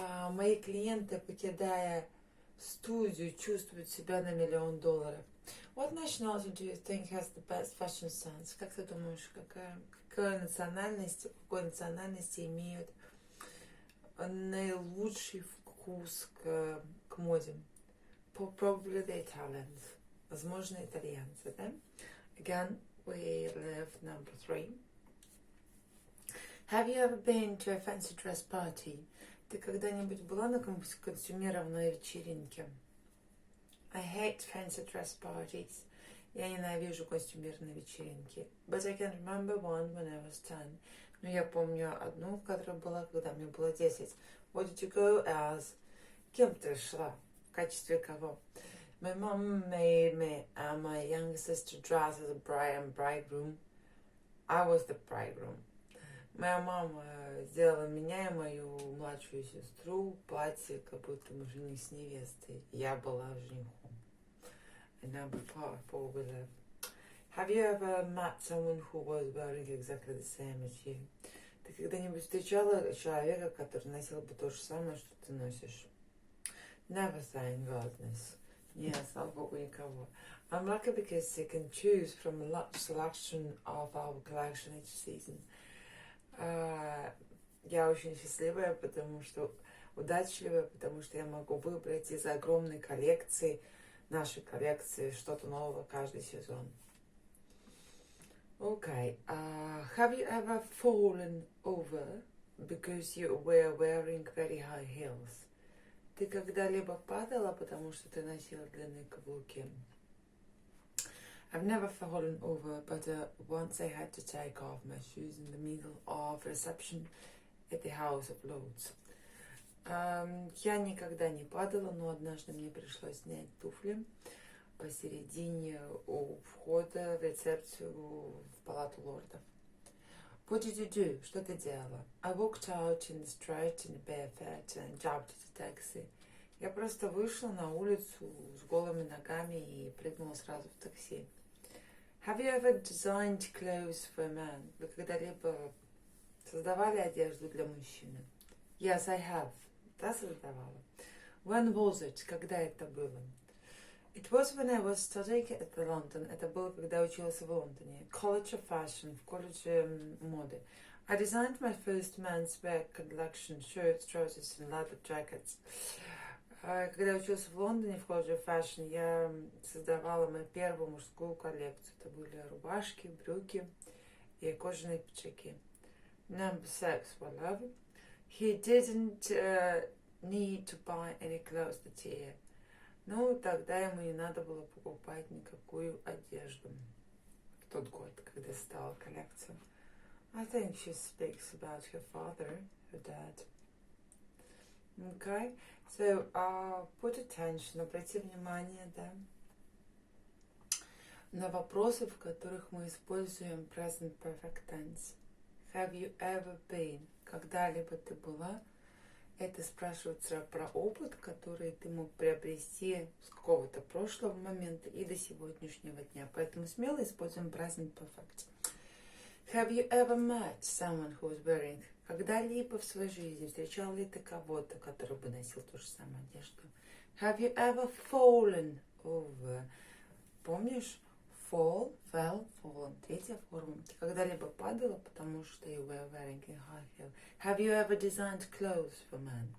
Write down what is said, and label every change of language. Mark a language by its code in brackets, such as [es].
[ru] Мои клиенты, покидая студию, чувствуют себя на $1 million. [en] What nationality do you think has the best fashion sense? [ru] Как ты думаешь, какой национальности имеют наилучший вкус к моде? [en] Probably the Italians. [ru] Возможно, итальянцы, да? [en] Again, we live number three. Have you ever been to a fancy dress party? [ru] Ты когда-нибудь была на костюмированной вечеринке? [en] I hate fancy dress parties. [ru] Я ненавижу костюмированные вечеринки. [en] But I can remember one when I was 10. [ru] Но я помню одну, которая была, когда мне было 10. [en] What did you go as? [ru] Кем ты шла? В качестве кого? [en] My mom made me and my younger sister dress as a bride and bridegroom. I was the bridegroom. [ru] Моя мама сделала меня и мою младшую сестру платье, как будто мы женились с невестой. Я была женихом. [en] And number four we live. Have you ever met someone who was wearing exactly the same as you? [ru] Ты когда-нибудь встречала человека, который носил бы то же самое, что ты носишь? [en] Never, thank goodness. [ru] Нет, слава богу, никого. [en] I'm lucky because I can choose from a large selection of our collection each season. [ru] Я очень счастливая, удачливая, потому что я могу выбрать из огромной коллекции, нашей коллекции, что-то новое каждый сезон. [en] Okay. Have you ever fallen over because you were wearing very high heels. [ru] Ты когда-либо падала, потому что ты носила длинные каблуки? [en] I've never fallen over, but once I had to take off my shoes in the middle of reception at the House of Lords. [ru] Я никогда не падала, но однажды мне пришлось снять туфли посередине у входа в рецепцию в палату лордов. [en] What did you do? [ru] Что ты делала? [en] I walked out in the street in bare feet and jumped into the taxi. [ru] Я просто вышла на улицу с голыми ногами и прыгнула сразу в такси. [en] Have you ever designed clothes for a man? [ru] Вы когда-либо создавали одежду для мужчины? [en] Yes, I have. [ru] Да, создавала. [en] When was it? [ru] Когда это было? [en] It was when I was studying at the London. [ru] Это было, когда училась в Лондоне. [en] College of Fashion, [ru] в колледже моды. [en] I designed my first men's wear collection, shirts, trousers and leather jackets. [ru] Когда училась в Лондоне, в колледже [en] of Fashion, [ru] я создавала мою первую мужскую коллекцию. Это были рубашки, брюки и кожаные пиджаки. [en] Number 6, well, love. He didn't need to buy any clothes that year. [ru] Ну, тогда ему не надо было покупать никакую одежду в тот год, когда стала коллекция. [en] I think she speaks about her father, her dad. Okay, so put attention, [ru] обрати внимание, да, на вопросы, в которых мы используем present perfect tense. [en] Have you ever been? [ru] Когда-либо ты была? Это спрашивается про опыт, который ты мог приобрести с какого-то прошлого момента и до сегодняшнего дня. Поэтому смело используем present perfect. [en] Have you ever met someone who was wearing? [ru] Когда-либо в своей жизни встречал ли ты кого-то, который бы носил ту же самую одежду? [en] Have you ever fallen over? [ru] Помнишь? [en] Fall, fell, fallen. [ru] Третья форма. Ты когда-либо падала, потому что [en] you were wearing a high heel. Have you ever designed clothes for men?